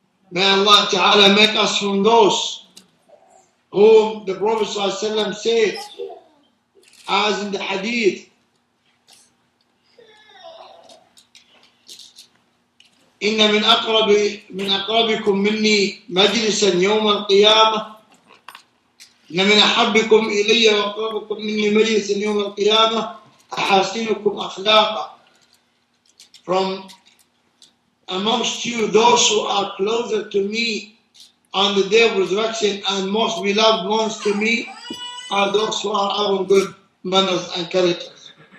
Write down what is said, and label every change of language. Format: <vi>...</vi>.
<en>May Allah Ta'ala make us from those whom the Prophet ﷺ said, as in the hadith,</en> <ar>إن من أقربكم مني مجلسا يوم القيامة إن من أحبكم إلي وأقربكم مني مجلسا يوم القيامة أحاسنكم أخلاقا.</ar> <en>From amongst you, those who are closer to me on the day of resurrection and most beloved ones to me are those who are having good manners and characters.</en>